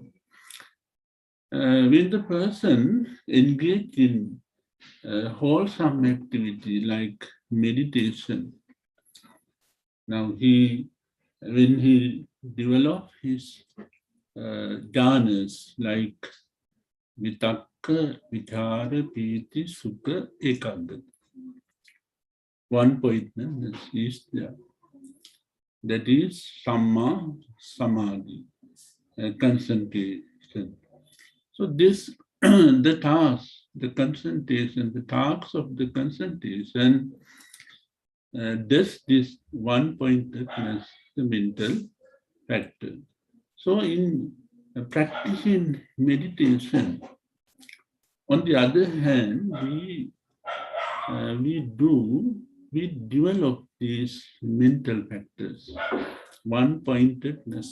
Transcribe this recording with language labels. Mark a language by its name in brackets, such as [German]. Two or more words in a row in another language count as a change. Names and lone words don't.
[English] When the person engaged in wholesome activity like meditation, now when he develop his jhanas like [Pali] vitakka, vichara, piti, sukha, ekagrata. [English] One-pointedness is there. That is [Pali] samma samadhi, [English] concentration. So this, the task, the concentration, the tasks of the concentration does this one-pointedness, the mental factor. So in practicing meditation, on the other hand, we develop these mental factors, one-pointedness.